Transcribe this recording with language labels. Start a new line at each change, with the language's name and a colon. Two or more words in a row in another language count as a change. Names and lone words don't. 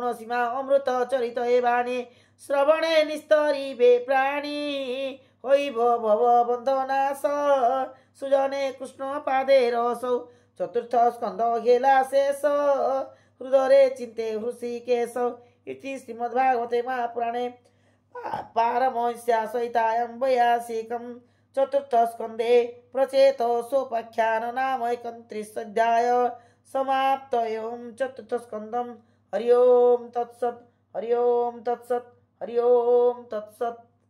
Odia: ସୀମା ଅମୃତ ଚରିତ ଏ ବାଣୀ ଶ୍ରବଣେ ନିସ୍ତରିବେ ପ୍ରାଣୀ ହୋଇବ ଭବ ବନ୍ଧନାଶ ସୁଜନେ କୃଷ୍ଣ ପାଦେ ରସ ଚତୁର୍ଥ ସ୍କନ୍ଧ ହେଲା ଶେଷ ହୃଦୟରେ ଚିନ୍ତେ ହୃଷିକେଶ
Sanskrit: इति श्रीमद्भागवते महापुराणे पारमहंस्या सहितायां वैयासिकं चतुर्थस्कन्धे प्रचेतो सोपाख्यान नाम 31 अध्याय समाप्तयं चतुर्थस्कन्धं हरि ओं तत्सत् हरि ओं तत्सत् हरि ओं तत्सत्।